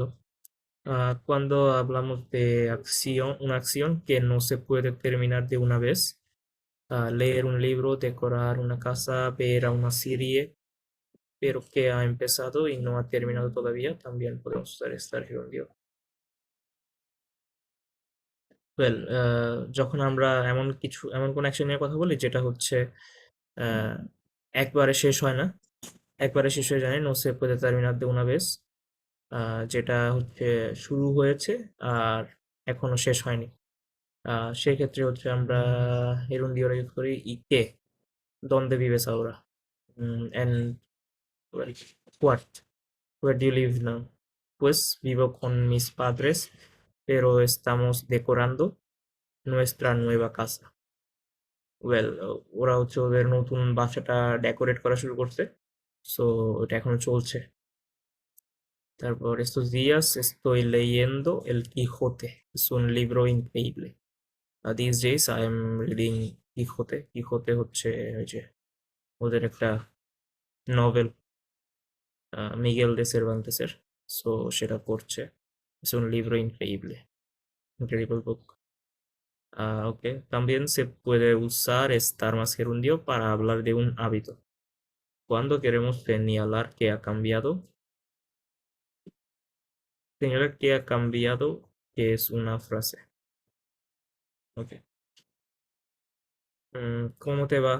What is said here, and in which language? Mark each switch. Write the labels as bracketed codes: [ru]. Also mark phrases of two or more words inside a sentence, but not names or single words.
[es] Cuando hablamos de acción, una acción que no se puede terminar de una vez, leer un libro, decorar una casa, ver a una serie, pero que ha empezado y no ha terminado todavía, también podemos usar estar gerundio. [bn] ওয়েল, যখন আমরা এমন কোন অ্যাকশন নিয়ে কথা বলি যেটা হচ্ছে আহ, একবারে শেষ হয় না, একবারে শেষ হয়ে যায় না, [es] no se puede terminar de una vez, [bn] যেটা হচ্ছে শুরু হয়েছে আর এখনো শেষ হয়নি, সেক্ষেত্রে হচ্ছে আমরা gerundio ইউজ করি ইকে, [es] donde vives ahora, [en] and well, what, where do you live now? [es] Pues vivo con mis padres, pero estamos decorando nuestra nueva casa. [bn] ওয়েল, ওরা হচ্ছে ওদের নতুন বাসাটা ডেকোরেট করা শুরু করছে, সো এটা এখনো চলছে। [es] তারপর estos días estoy leyendo El Quijote, es un libro increíble. [en] These days I am reading Quijote. [bn] Quijote হচ্ছে ওই যে ওদের একটা নভেল, মিগেল দে সেরভান্তেসের, সো সেটা পড়ছে। [es] Es un libro increíble, [en] incredible book. [es] Ok, también se puede usar estar más gerundio para hablar de un hábito. Cuando queremos señalar que ha cambiado, que es una frase. Ok. ¿Cómo te va?